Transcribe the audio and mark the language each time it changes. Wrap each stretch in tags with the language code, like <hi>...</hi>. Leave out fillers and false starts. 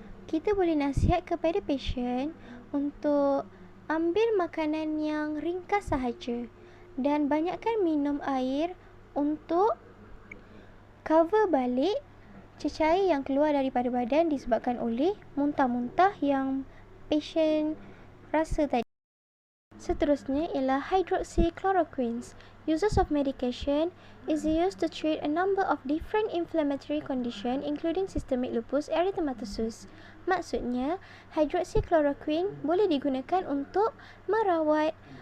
<ms>Kita boleh nasihat kepada pasien untuk ambil makanan yang ringkas sahaja dan banyakkan minum air untuk cover balik cecair yang keluar daripada badan disebabkan oleh muntah-muntah yang pasien rasa tadi. Seterusnya ialah hydroxychloroquine.</ms> <en>Uses of medication is used to treat a number of different inflammatory condition including systemic lupus erythematosus.</en> <ms>Maksudnya, hydroxychloroquine boleh digunakan untuk merawat</ms>